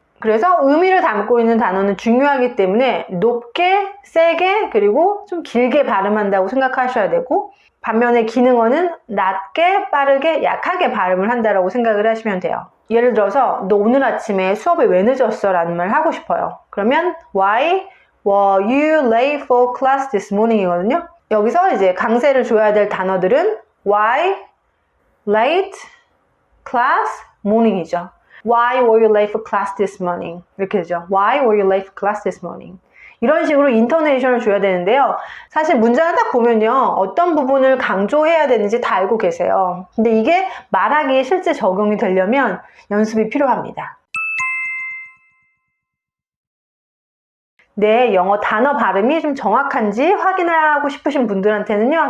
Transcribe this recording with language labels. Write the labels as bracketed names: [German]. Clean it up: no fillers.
[Korean] 그래서 의미를 담고 있는 단어는 중요하기 때문에 높게, 세게, 그리고 좀 길게 발음한다고 생각하셔야 되고 반면에 기능어는 낮게, 빠르게, 약하게 발음을 한다고 생각을 하시면 돼요. 예를 들어서 너 오늘 아침에 수업에 왜 늦었어? 라는 말을 하고 싶어요. [English] 그러면 Why were you late for class this morning? [Korean] 이거든요. 여기서 이제 강세를 줘야 될 단어들은 Why, late, class, morning이죠. [English] Why were you late for class this morning? [Korean] 이렇게 되죠. [English] Why were you late for class this morning? [Korean] 이런 식으로 인토네이션을 줘야 되는데요. 사실 문장을 딱 보면요. 어떤 부분을 강조해야 되는지 다 알고 계세요. 근데 이게 말하기에 실제 적용이 되려면 연습이 필요합니다. 내 영어 단어 발음이 좀 정확한지 확인하고 싶으신 분들한테는요.